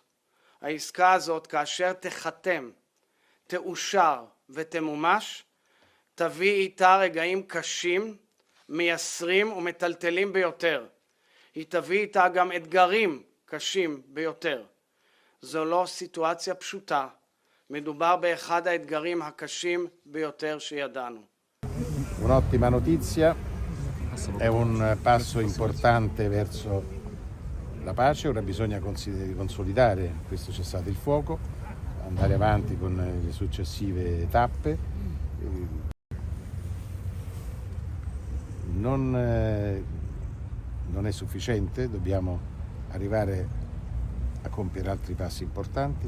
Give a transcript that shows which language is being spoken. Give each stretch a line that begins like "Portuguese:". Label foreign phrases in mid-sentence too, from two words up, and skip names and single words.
Hebrew: העסקה הזאת, כאשר תחתם, תאושר ותמומש, תביא איתה רגעים קשים, מייסרים ומטלטלים ביותר. היא תביא איתה גם אתגרים קשים ביותר. זו לא סיטואציה פשוטה. מדובר באחד האתגרים הקשים ביותר שידענו.
Italian: Un'ottima notizia, è un passo importante verso la pace. Ora bisogna consolidare questo cessate il fuoco, andare avanti con le successive tappe. Non è sufficiente, dobbiamo arrivare a compiere altri passi importanti.